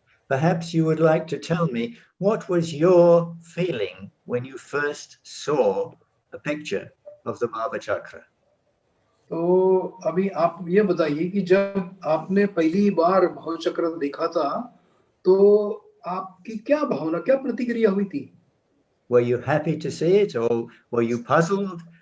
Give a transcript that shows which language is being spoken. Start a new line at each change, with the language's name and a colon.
English: Perhaps you would like to tell me what was your feeling when you first saw a picture of the bhāvacakra?
Hindi: तो अभी आप ये बताइए कि जब आपने पहली बार भावचक्र देखा था तो आपकी क्या भावना, क्या प्रतिक्रिया हुई थी?
English: Were you happy to see it or were you puzzled?